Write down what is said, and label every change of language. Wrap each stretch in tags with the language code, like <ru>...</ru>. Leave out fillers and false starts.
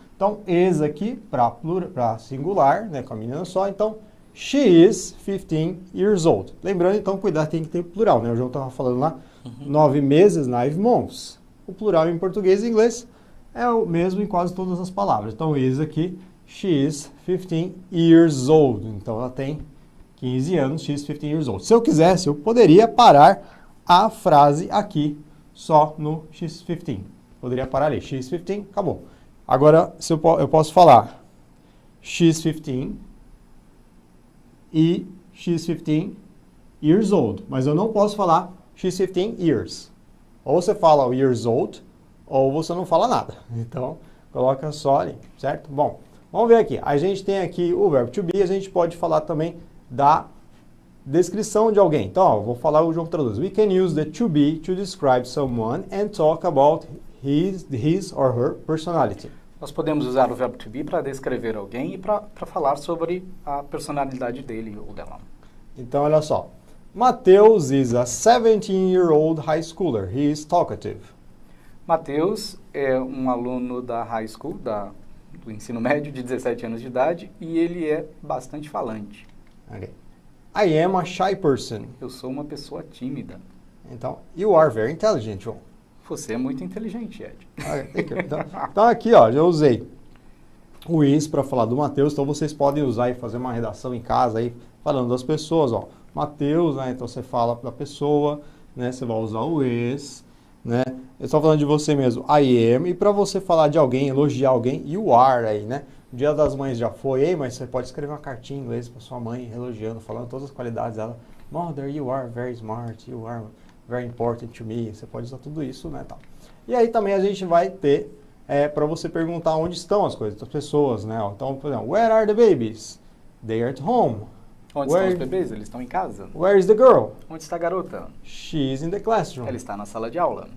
<pt>Então, is aqui para singular, né? Com a menina só. Então,</pt> <en>she is 15 years old.</en> <pt>Lembrando, então, cuidar, tem que ter plural, né? O João estava falando lá, 9 meses,</pt> <en>9 months.</en> <pt>O plural em português e inglês é o mesmo em quase todas as palavras. Então, is aqui,</pt> <en>she is 15 years old.</en> <pt>Então, ela tem 15 anos,</pt> <en>she is 15 years old.</en> <pt>Se eu quisesse, eu poderia parar a frase aqui, só no</pt> <en>she's 15.</en> <pt>Poderia parar ali,</pt> <en>she's 15,</en> <pt>acabou. Agora, se eu posso falar she's 15 e</pt> <en>she's 15 years old.</en> <pt>Mas eu não posso falar</pt> <en>she's 15 years.</en> <pt>Ou você fala o</pt> <en>years old,</en> <pt>ou você não fala nada. Então, coloca só ali, certo? Bom, vamos ver aqui. A gente tem aqui o verbo to be, a gente pode falar também da descrição de alguém. Então, ó, vou falar o João traduz.</pt> <en>We can use the to be to describe someone and talk about his or her personality.</en> <pt>Nós podemos usar o verbo to be para descrever alguém e para falar sobre a personalidade dele ou dela. Então, olha só.</pt> <en>Mateus is a 17-year-old high schooler. He is talkative.</en> <pt>Mateus é um aluno da high school, do ensino médio, de 17 anos de idade, e ele é bastante falante.</pt> <en>Okay. I am a shy person.</en> <pt>Eu sou uma pessoa tímida. Então,</pt> <en>you are very intelligent, João.</en> <pt>Você é muito inteligente, Ed. Okay, então aqui, ó, já usei o is para falar do Mateus, então vocês podem usar e fazer uma redação em casa aí, falando das pessoas, ó. Mateus, né, então você fala da pessoa, né, você vai usar o is, né. Eu estou falando de você mesmo,</pt> <en>I am,</en> <pt>e para você falar de alguém, elogiar alguém,</pt> <en>you are</en> <pt>aí, né. Dia das Mães já foi, hein? Mas você pode escrever uma cartinha em inglês para sua mãe, elogiando, falando todas as qualidades dela.</pt> <en>Mother, you are very smart, you are very important to me.</en> <pt>Você pode usar tudo isso, né? Tal. E aí também a gente vai ter para você perguntar onde estão as coisas, das pessoas, né? Então, por exemplo,</pt> <en>where are the babies? They are at home.</en> <pt>Onde estão os bebês? Eles estão em casa.</pt> <en>Where is the girl?</en> <pt>Onde está a garota?</pt> <en>She's in the classroom.</en> <pt>Ela está na sala de aula.</pt>